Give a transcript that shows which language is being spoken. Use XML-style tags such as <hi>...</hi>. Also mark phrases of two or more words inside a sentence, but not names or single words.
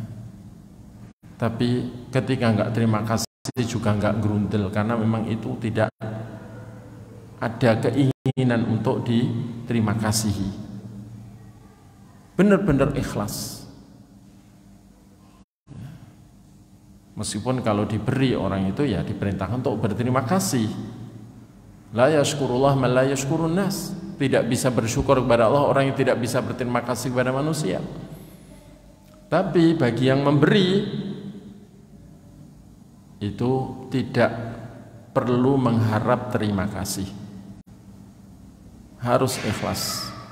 <id>Tapi ketika nggak terima kasih juga nggak gerundel, karena memang itu tidak ada keinginan untuk diterima kasihi. Benar-benar ikhlas. Meskipun kalau diberi orang itu ya diperintahkan untuk berterima kasih.</id> <ar>لا يشكر الله من لا يشكر الناس.</ar> <id>Tidak bisa bersyukur kepada Allah orang yang tidak bisa berterima kasih kepada manusia. Tapi bagi yang memberi itu tidak perlu mengharap terima kasih. Harus ikhlas.</id>